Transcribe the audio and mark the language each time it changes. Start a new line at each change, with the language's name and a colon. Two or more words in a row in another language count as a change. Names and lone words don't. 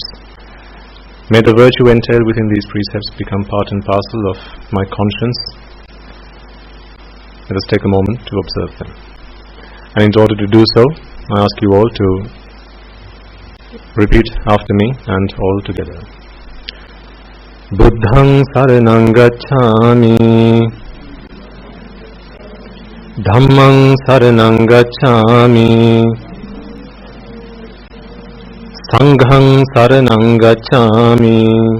English: May the virtue entailed within these precepts become part and parcel of my conscience. Let us take a moment to observe them. And in order to do so, I ask you all to repeat after me and all together.
Pali: Buddhaṃ saranang gacchāmi, Dhammaṃ saranang gacchāmi, Saṅghaṃ saranang gacchāmi,